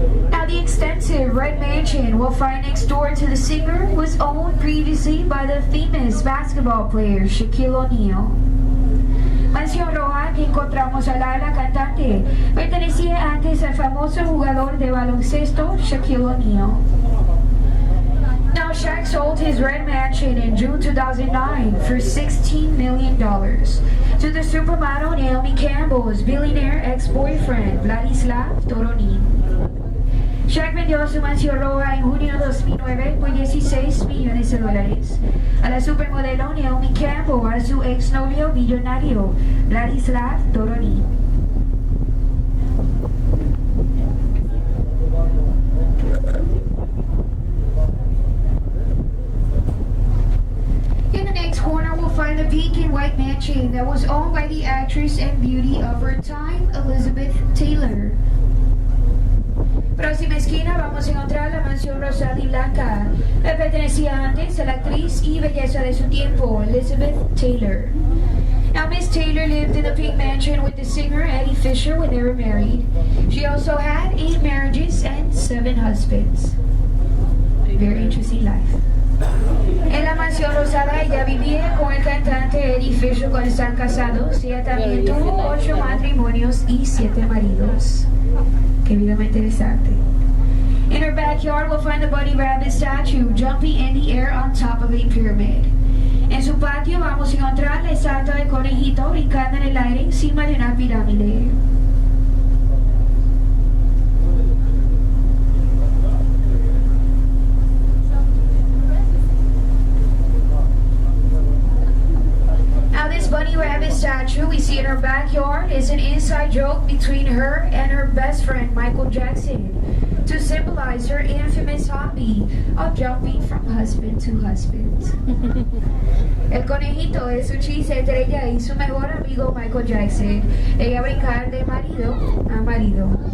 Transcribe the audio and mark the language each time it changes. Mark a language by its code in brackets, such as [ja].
[en] Now the extensive red mansion we'll find next door to the singer was owned previously by the famous basketball player Shaquille O'Neal. [es] Mansión roja que encontramos al lado de la cantante pertenecía antes al famoso jugador de baloncesto Shaquille O'Neal. [en] Now Shaq sold his red mansion in June 2009 for $16 million to the supermodel Naomi Campbell's billionaire ex-boyfriend Vladislav Toronin. [es] Shaq vendió su mansión roja en junio de 2009 por $16 millones a la supermodelo Naomi Campbell, a su exnovio millonario Vladislav Toronin. [en] In the next corner we'll find the pink and white mansion that was owned by the actress and beauty of her time, Elizabeth Taylor. [es] Próxima esquina vamos a encontrar la mansión rosada y blanca. Le pertenecía antes a la actriz y belleza de su tiempo, Elizabeth Taylor. [en] Now, Miss Taylor lived in the pink mansion with the singer Eddie Fisher when they were married. She also had 8 marriages and 7 husbands. Very interesting life. [es] En la mansión rosada ella vivía con el cantante Eddie Fisher cuando están casados. Ella también tuvo 8 matrimonios y 7 maridos. Qué vida más interesante. [en] In her backyard, we'll find the bunny rabbit statue jumping in the air on top of a pyramid. [es] En su patio vamos a encontrar la estatua del conejito brincando en el aire encima de una pirámide. [en] Now this bunny rabbit statue we see in her backyard is an inside joke between her and her best friend Michael Jackson to symbolize her infamous hobby of jumping from husband to husband. [es] El conejito es un chiste entre ella y su mejor amigo Michael Jackson. Ella brincar de marido a marido.